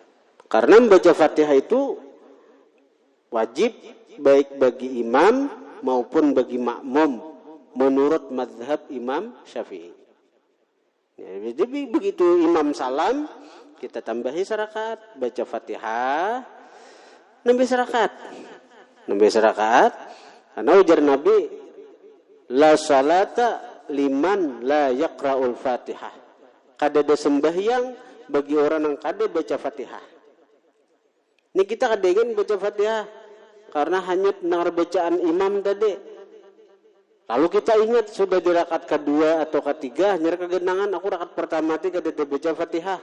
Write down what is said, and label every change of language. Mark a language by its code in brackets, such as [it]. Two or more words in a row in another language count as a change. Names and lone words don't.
[bjn] Karena membaca Fatihah itu Wajib baik bagi imam maupun bagi makmum menurut mazhab Imam Syafi'i. Ya, jadi begitu imam salam, kita tambahi serakaat, baca Fatihah, nambah serakaat. Karena ujar Nabi, [ar] لا صلاة لمن لا يقرأ الفاتحة. [bjn] Kada ada sembahyang bagi orang yang kada baca Fatihah. Ini kita kada ingin baca Fatihah karena hanya dengar bacaan imam tadi. Lalu kita ingat sudah di rakaat kedua atau ketiga, hanya kegenangan aku rakaat pertama tadi kada baca Fatihah.